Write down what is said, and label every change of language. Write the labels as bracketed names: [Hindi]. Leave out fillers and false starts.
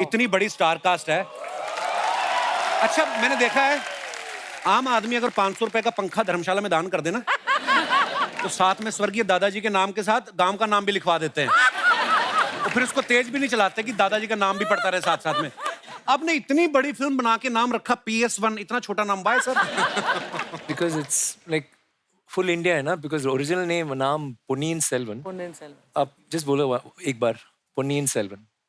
[Hindi] इतनी बड़ी star cast है। अच्छा, मैंने देखा है आम आदमी अगर 500 रुपए का पंखा धर्मशाला में दान कर देना तो साथ में स्वर्गीय दादाजी के नाम के साथ गांव का नाम भी लिखवा देते हैं, तो फिर उसको तेज भी नहीं चलाते कि दादाजी का नाम भी पड़ता रहे साथ साथ में। आपने इतनी बड़ी फिल्म बना के नाम रखा PS1, इतना छोटा नाम bye sir? [English] Because it's like full India [Hindi] है ना, [English] because original name नाम Ponniyin Selvan. Ponniyin Selvan. [Hindi] आप just बोलो एक बार Ponniyin Selvan.